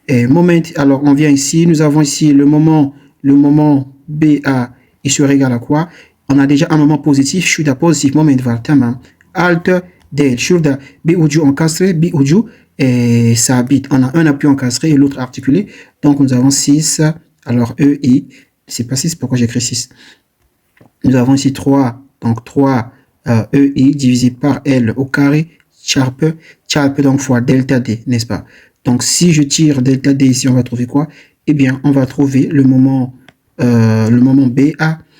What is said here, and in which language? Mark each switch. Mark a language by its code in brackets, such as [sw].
[fr] Moment, alors on vient ici, nous avons ici le moment BA, il sera égal à quoi? On a déjà un moment positif, [tr] şurada positif moment var, tamam. Alt D, şurada bir ucu encastré, bir ucu sabit. [fr] On a un appui encastré et l'autre articulé. Donc nous avons 6, alors EI, c'est pas 6, pourquoi j'écris 6? Nous avons ici 3, donc 3 EI divisé par L au carré, charpe donc fois delta D, n'est-ce pas? Donc si je tire delta D ici, on va trouver quoi? Eh bien, on va trouver le moment BA.